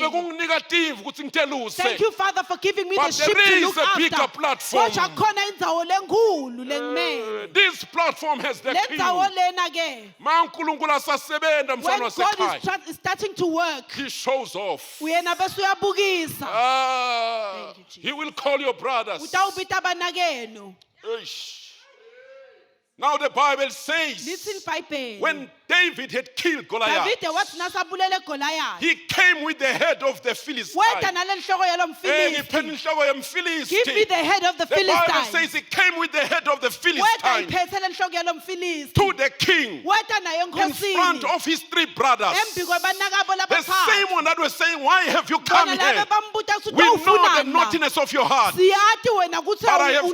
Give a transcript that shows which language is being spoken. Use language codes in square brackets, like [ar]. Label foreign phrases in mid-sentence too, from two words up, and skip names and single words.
[en] shouting. [ss] kunginikative ukuthi ngiteluse. [en] Thank you, Father, for giving me But the sheep there to is look a bigger after. platform. [ss] Kodwa khona indzawo lenkulu lengimele. [en] This platform has the [ss] Le [en] king. [ss] ndzawo lena ke, Ma uNkulunkulu asasebenta [en] when [ss] mfana [en] God [ss] wasekhaya. [en] is starting to work, He shows off. [ss] uyena bese uyabukisa. Ah, [en] Thank you, Jesus. he will call your brothers. [ss] Utawubita banakenu. Eish. [en] Now the Bible says, [ss] Lithi iBhayibheli. [en] when David had killed Goliath, [ss] Davide wathi nasabulele Goliath. [en] he came with the head of the Philistine. [ss] Weta nalenhloko yalo Eh, Mfilisti. ngiphethe inhloko yomfilisti. [en] Give me the head of the The Bible Philistine. says he came with the head of the [ss] Weta [en] Philistine [ss] iphethe lenhloko yalo Mfilisti. [en] to the king [ss] Weta nayo [en] in front [ss] enkosini. [en] of his three brothers. [ss] Embi kwebanakabo [en] The [ss] labaphansi. [en] same one that was saying, why have you come [ss] Bona [en] here? [ss] laba bambuta ukuthi [en] We know the [ss] utawufunani na? [en] naughtiness of your heart. [ss] Siyathi wena kuthi [en] But I have